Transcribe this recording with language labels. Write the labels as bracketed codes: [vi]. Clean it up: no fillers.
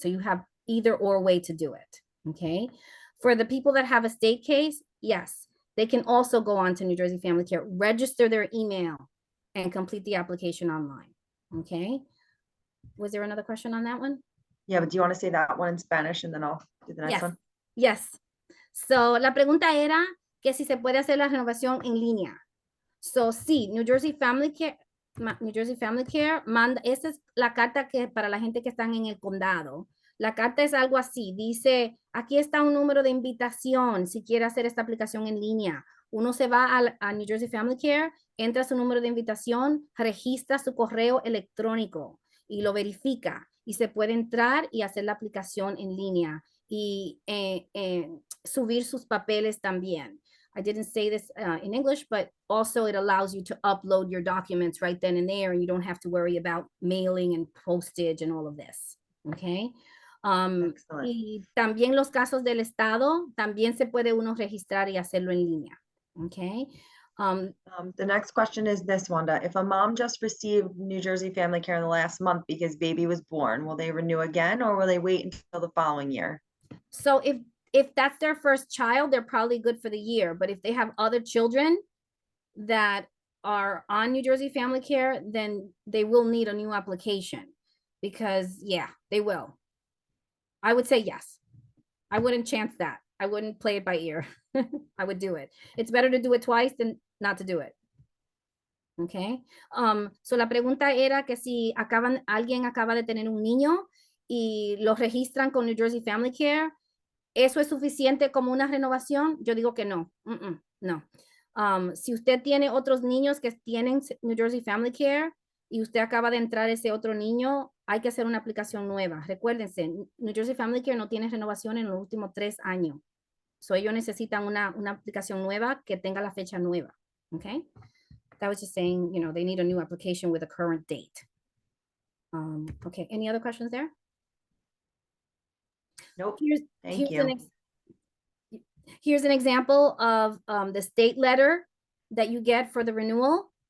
[en] So you have either or way to do it. Okay. For the people that have a state case, yes, they can also go on to New Jersey Family Care, register their email, and complete the application online. Okay. Was there another question on that one? Yeah, but do you want to say that one in Spanish and then I'll do the next one? Yes. [es] So, la pregunta era que si se puede hacer la renovación en línea. So, sí, New Jersey Family Care manda, esa es la carta que para la gente que están en el condado. La carta es algo así, dice, aquí está un número de invitación si quiere hacer esta aplicación en línea. Uno se va a New Jersey Family Care, entra su número de invitación, registra su correo electrónico y lo verifica y se puede entrar y hacer la aplicación en línea y subir sus papeles también. [en] I didn't say this in English, but also it allows you to upload your documents right then and there, and you don't have to worry about mailing and postage and all of this. Okay. [es] Y también los casos del estado, también se puede uno registrar y hacerlo en línea. [en] Okay. The next question is this, Wanda. If a mom just received New Jersey Family Care in the last month because baby was born, will they renew again or will they wait until the following year? So if that's their first child, they're probably good for the year. But if they have other children that are on New Jersey Family Care, then they will need a new application because, yeah, they will. I would say yes. I wouldn't chance that. I wouldn't play it by ear. I would do it. It's better to do it twice than not to do it. Okay. [es] So la pregunta era que si alguien acaba de tener un niño y lo registran con New Jersey Family Care, ¿eso es suficiente como una renovación? Yo digo que no. No. Si usted tiene otros niños que tienen New Jersey Family Care y usted acaba de entrar ese otro niño, hay que hacer una aplicación nueva. Recuérdense, New Jersey Family Care no tiene renovación en los últimos 3 años. So ellos necesitan una aplicación nueva que tenga la fecha nueva. [en] Okay. That was just saying, they need a new application with a current date. Okay. Any other questions there? Nope. Here's an example of the state letter that you get for the renewal.